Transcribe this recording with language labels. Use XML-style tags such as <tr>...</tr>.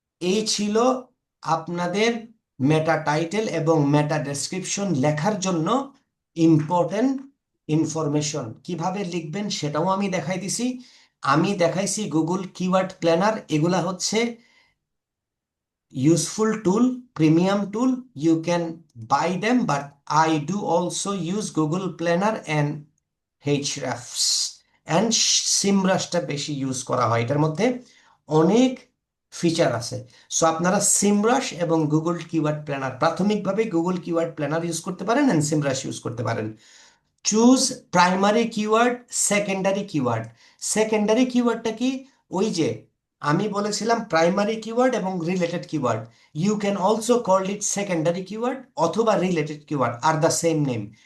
<bn>এই ছিল আপনাদের মেটা টাইটেল এবং মেটা ডেসক্রিপশন লেখার জন্য ইম্পর্টেন্ট ইনফরমেশন। কিভাবে লিখবেন সেটাও আমি দেখাই দিছি। আমি দেখাইছি গুগল কিওয়ার্ড প্ল্যানার, এগুলা হচ্ছে</bn> <en>useful tool, premium tool. You can buy them, but I do also use Google Planner and Hrefs and</en> <bn>সিমরাশটা বেশি ইউজ করা হয়। এটার মধ্যে অনেক ফিচার আছে। সো আপনারা সিমরাশ এবং গুগল কিওয়ার্ড প্ল্যানার, প্রাথমিকভাবে গুগল কিওয়ার্ড প্ল্যানার ইউজ করতে পারেন এন্ড সিমরাশ ইউজ করতে পারেন।</bn> <en>Choose primary keyword, secondary keyword.</en> <bn>Secondary কিওয়ার্ডটা কি? ওই যে আমি বলেছিলাম প্রাইমারি কিওয়ার্ড এবং related keyword.</bn> <en>You can also call it secondary keyword অথবা related keyword are the same name.</en>